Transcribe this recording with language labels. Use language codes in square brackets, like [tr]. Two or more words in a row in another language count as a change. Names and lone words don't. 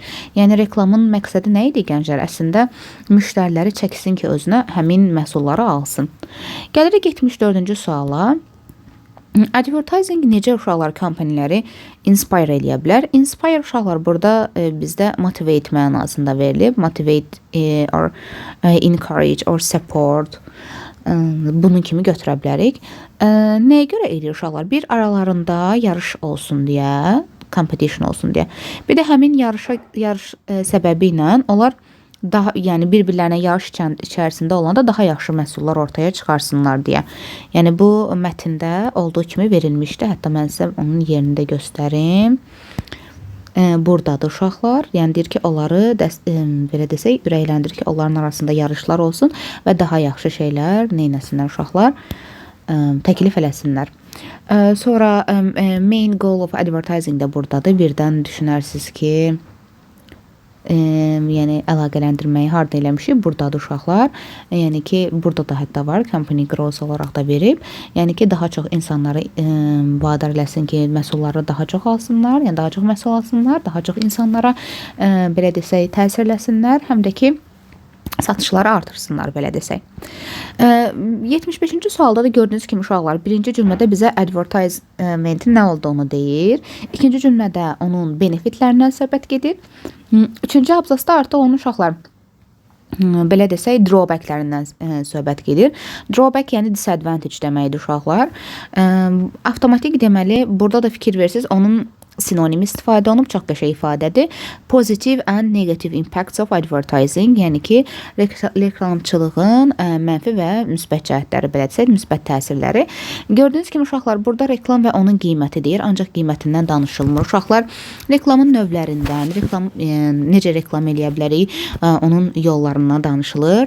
[az] Yəni reklamın məqsədi nə idi gənclər? Əslində müştəriləri çəksin ki, özünə həmin məhsulları alsın. Gəlirik 74-cü suala. Advertising necə uşaqlar kompaniləri inspire eləyə bilər? Inspire uşaqlar burada bizdə motivate mənasında verilib. [en] Motivate or encourage or support [az] bunun kimi götürə bilərik. Nəyə görə eləyir uşaqlar? Bir, aralarında yarış olsun deyə, competition olsun deyə. Bir də həmin yarış səbəbi ilə onlar daha, yəni bir-birlərinə yarış içərisində olanda daha yaxşı məhsullar ortaya çıxarsınlar deyə. Yəni bu mətndə olduğu kimi verilmişdi. Hətta mən sizə onun yerini də göstərim. Buradadır uşaqlar. Yəni deyir ki, onları belə desək, ürəkləndirir ki, onların arasında yarışlar olsun və daha yaxşı şeylər neynəsinlər uşaqlar? Təklif eləsinlər. Sonra [en] main goal of advertising [az] də buradadır. Birdən düşünərsiniz ki, yəni əlaqələndirməyi harda eləmişik? Buradadır uşaqlar. Yəni ki, burada da hətta var, [en] company growth [az] olaraq da verib. Yəni ki, daha çox insanları vadar eləsin ki, məhsulları daha çox alsınlar, yəni daha çox məhsul alsınlar, daha çox insanlara belə desək təsir eləsinlər, həm də ki, satışları artırsınlar, belə desək. 75-ci sualda da gördüyünüz kimi uşaqlar, birinci cümlədə bizə advertisementin nə olduğunu deyir. İkinci cümlədə onun benefitlərindən söhbət gedir. Üçüncü abzasda artıq onun uşaqlar belə desək drawbacklərindən söhbət gedir. Drawback yəni disadvantage deməkdir uşaqlar. Avtomatik deməli burada da fikir versiniz, onun sinonim istifadə olunub, çox qəşəng ifadədir. [en] Positive and negative impacts of advertising, [az] yəni ki, reklamçılığın mənfi və müsbət cəhətləri, belə desək, müsbət təsirləri. Gördüyünüz kimi uşaqlar, burada reklam və onun qiyməti deyir, ancaq qiymətindən danışılmır. Uşaqlar reklamın növlərindən, necə reklam eləyə bilərik, onun yollarından danışılır.